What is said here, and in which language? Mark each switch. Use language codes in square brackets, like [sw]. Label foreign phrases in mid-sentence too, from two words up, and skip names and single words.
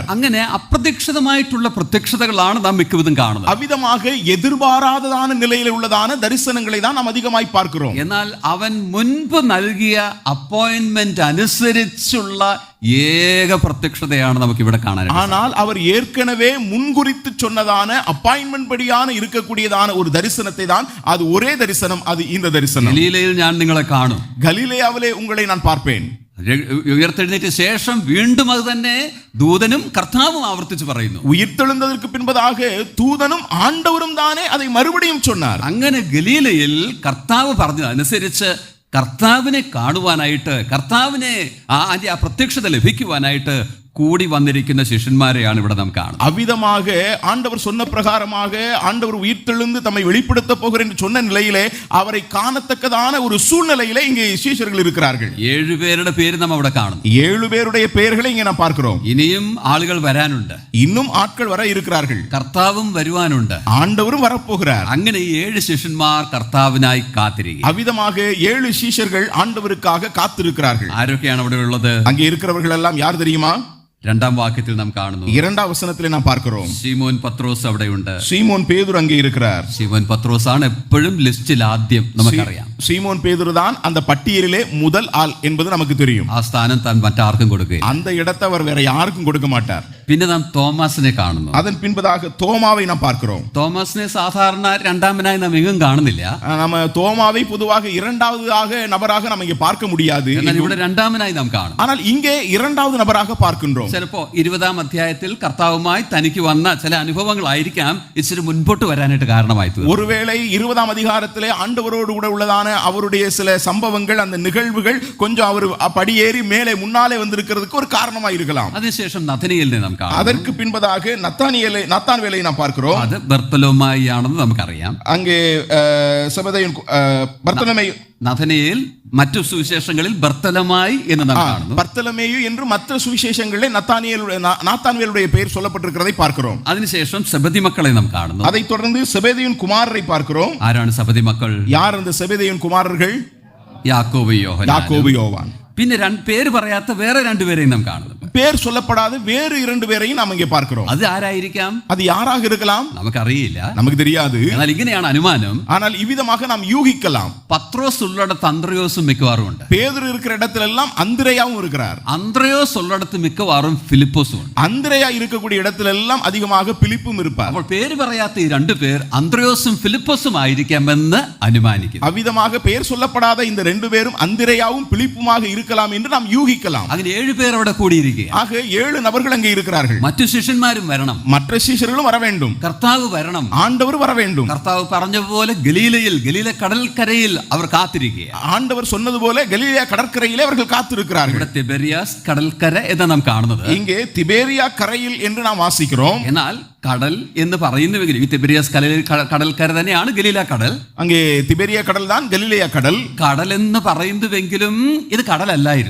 [ml] അങ്ങനെ അപ്രത്യക്ഷിതമായിട്ടുള്ള പ്രത്യക്ഷതകളാണ് നാം മിക്കതും കാണുന്നത്. [ta] அவ்விதமாக எதிர்பாராததான நிலையில் உள்ளதான தரிசனங்களை தான் நாம் அதிகமாய் பார்க்கிறோம். [ml] എന്നാൽ അവൻ മുൻപ് നൽകിയ അപ്പോയിന്റ്മെന്റ് അനുസരിച്ചുള്ള ഏക പ്രത്യക്ഷതയാണ് നമുക്ക് ഇവിടെ കാണാൻ. [ta] ஆனால் அவர் ஏற்கனவே முன்குறித்து சொன்னதான அப்பாயின்மெண்ட் படியான இருக்கக்கூடியதான ஒரு தரிசனத்தை தான், அது ஒரே தரிசனம், அது இந்த தரிசனம். [ml] ഗലീലയിൽ ഞാൻ നിങ്ങളെ കാണും, [ta] கலிலேயாவிலே உங்களை நான் பார்ப்பேன். [ml] ഉയർത്തെഴുന്നേറ്റ ശേഷം വീണ്ടും അത് തന്നെ ദൂതനും കർത്താവും ആവർത്തിച്ച് പറയുന്നു. [ta] உயிர்த்தெழுந்ததற்கு பின்பதாக தூதனும் ஆண்டவரும் தானே அதை மறுபடியும் சொன்னார். [ml] അങ്ങനെ ഗലീലയിൽ കർത്താവ് പറഞ്ഞതനുസരിച്ച് കർത്താവിനെ കാണുവാനായിട്ട്, കർത്താവിനെ ആ പ്രത്യക്ഷത ലഭിക്കുവാനായിട്ട് കൂടി വന്നിരിക്കുന്ന ശിഷ്യന്മാരെയാണ് ഇവിടെ നാം കാണുന്നത്. [ta] அவ்விதமாக ஆண்டவர் சொன்ன பிரகாரமாக ஆண்டவர் உயிர்த்தெழுந்து தம்மை வெளிப்படுத்த போகிறார் என்று சொன்ன நிலையிலே அவரை காணத்தக்கதான ஒரு சூழ்நிலையிலே இங்கே சீஷர்கள் இருக்கிறார்கள். [ml] 7 പേരുടെ പേര് നാം അവിടെ കാണുന്നു. [ta] 7 பேருடைய பெயர்களை இங்கே நாம் பார்க்கிறோம். [ml] ഇനിയും ആളുകൾ വരാനുണ്ട്, [ta] இன்னும் ஆட்கள் வர இருக்கிறார்கள், [ml] കർത്താവും വരുവാനുണ്ട്, [ta] ஆண்டவரும் வரப்போகிறார். [ml] അങ്ങനെ 7 ശിഷ്യന്മാർ കർത്താവിനായി കാത്തിരിക്കും. [ta] அவ்விதமாக 7 சீஷர்கள் ஆண்டவருக்காக காத்திருக்கிறார்கள். [ml] ആരൊക്കെയാണ് അവിടെ ഉള്ളത്? [ta] அங்கே இருக்கிறவர்கள் எல்லாம் யார் தெரியுமா? [ml] 2-ാം വാക്യത്തിൽ നാം കാണുന്നു. [ta] 2ஆம் வசனத்திலே நாம் பார்க்கிறோம். [ml] ശീമോൻ പത്രോസ് അവിടെയുണ്ട്. [ta] சீமோன் பேதுரு அங்கே இருக்கிறார். [ml] ശീമോൻ പത്രോസ് ആണ് എപ്പോഴും ലിസ്റ്റിൽ ആദ്യം, നമുക്കറിയാം. [ta] சீமோன் பேதுரு தான் அந்த பட்டியலிலே முதல் ஆள் என்பது நமக்கு தெரியும். [ml] ആ സ്ഥാനം താൻ മറ്റാർക്കും കൊടുക്കുകയില്ല. [ta] அந்த இடத்தை அவர் வேற யாருக்கும் கொடுக்க மாட்டார். [ml] പിന്നെ നാം തോമസിനെ കാണുന്നു. [ta] அதன் பின்பதாக தோமாவை நாம் பார்க்கிறோம். [ml] തോമസിനെ സാധാരണ രണ്ടാമനായി നാം എങ്ങും കാണുന്നില്ല. [ta] நம்ம தோமாவை பொதுவாக இரண்டாவதாக நபராக நாம் இங்கே பார்க்க முடியாது. [ml] എന്നാൽ ഇവിടെ രണ്ടാമനായി നാം കാണും. [ta] ஆனால் இங்கே இரண்டாவது நபராக பார்க்கின்றோம். [ml] ചിലപ്പോ 20-ാം അധ്യായത്തിൽ കർത്താവുമായി തനിക്ക് വന്ന ചില അനുഭവങ്ങളായിരിക്കാം ഇച്ചിരി മുൻപോട്ട് വരാനായിട്ട് കാരണമായി തീർന്നത്. [ta] ஒருவேளை 20ஆம் அதிகாரத்திலே ஆண்டவரோடு கூட உள்ளதான அவருடைய சில சம்பவங்கள், அந்த நிகழ்வுகள் கொஞ்சம் அவர் படியேறி மேலே முன்னாலே வந்திருக்கிறதுக்கு ஒரு காரணமாக இருக்கலாம். [ml] അതിനുശേഷം നഥനയേലിനെ നാം കാണും. [ta] அதற்கு பின்பதாக நத்தான்வேலை நாம் பார்க்கிறோம். [ml] അത് ബർത്തലോമായി ആണെന്ന് നമുക്കറിയാം. [ta] அங்கே செபதேயன் பர்த்தலமேயு, [ml] നഥനയേൽ മറ്റു സുവിശേഷങ്ങളിൽ ബർത്തലമായി എന്ന് നാം കാണുന്നു. [ta] பர்த்தலமேயு என்று மற்ற சுவிசேஷங்களிலே நாத்தான்வேலுடைய பெயர் சொல்லப்பட்டிருக்கிறதை பார்க்கிறோம். [ml] അതിനുശേഷം സെബദി മക്കളെ നാം കാണുന്നു. [ta] அதைத் தொடர்ந்து செபதேயின் குமாரரை பார்க்கிறோம். [ml] ആരാണ് സെബദി മക്കൾ? [ta] யார் அந்த செபதேயின் குமாரர்கள்? [ml] യാക്കോബ്, യോഹന്നാൻ. [ta] யாக்கோபு, யோவான். [ml] പിന്നെ പേര് പറയാത്ത വേറെ 2 പേരെയും നാം കാണുന്നു. [ta] பேர் சொல்லப்படாத வேறு 2 பேரையும் நாம் இங்கே பார்க்கிறோம். [ml] അത് ആരായിരിക്കാം? [ta] அது யாராக இருக்கலாம்? [ml] നമുക്കറിയില്ല, [ta] நமக்கு தெரியாது. [ml] എന്നാൽ ഇങ്ങനെയാണ് അനുമാനം. [ta] ஆனால் இவ்விதமாக நாம் யூகிக்கலாம். [ml] പത്രോസ് ഉള്ളിടത്ത് അന്ത്രയോസും മിക്കവാറും ഉണ്ട്. [ta] பேதுரு இருக்கிற இடத்துல எல்லாம் அந்திரேயாவும் இருக்கிறார். [ml] അന്ത്രയോസ് ഉള്ളിടത്ത് മിക്കവാറും ഫിലിപ്പോസും ഉണ്ട്. [ta] அந்திரேயா இருக்கக்கூடிய இடத்துல எல்லாம் அதிகமாக பிலிப்பும் இருப்பார். [ml] അപ്പോൾ പേര് പറയാത്ത ഈ 2 പേർ അന്ത്രയോസും ഫിലിപ്പോസും ആയിരിക്കാമെന്ന് അനുമാനിക്കുന്നു. [ta] அவ்விதமாக பெயர் சொல்லப்படாத இந்த 2 பேரும் அந்திரேயாவும் பிலிப்புமாக இருக்கலாம் என்று நாம் யூகிக்கலாம். [ml] അങ്ങനെ 7 പേർ അവിടെ കൂടിയിരിക്കുക. [ta] ஆக 7 நபர்கள் அங்கே இருக்கிறார்கள். [ml] മറ്റു ശിഷ്യന്മാരും വരണം, [ta] மற்ற சீஷர்களும் வர வேண்டும், [ml] കർത്താവ് വരണം, [ta] ஆண்டவர் வர வேண்டும். [ml] കർത്താവ് പറഞ്ഞതുപോലെ ഗലീല കടൽക്കരയിൽ അവർ കാത്തിരിക്കുക. [ta] ஆண்டவர் சொன்னது போல கலிலேயா கடற்கரையிலே அவர்கள் காத்திருக்கிறார்கள். [ml] ഇവിടെ തിബെരിയാസ് കടൽക്കര എന്ന് നാം കാണുന്നത്. [ta] இங்கே திபேரியா கரையில் என்று நாம் வாசிக்கிறோம். [ml] എന്നാൽ കടൽ എന്ന് പറയുന്നുവെങ്കിലും ഈ തിബരിയാസ് കടൽക്കര തന്നെയാണ് ഗലീല കടൽ. [ta] அங்கே திபெரியா கடல் தான் கலிலேயா கடல். [ml] കടൽ എന്ന് പറയുന്നുവെങ്കിലും ഇത് കടലല്ലായിരുന്നു.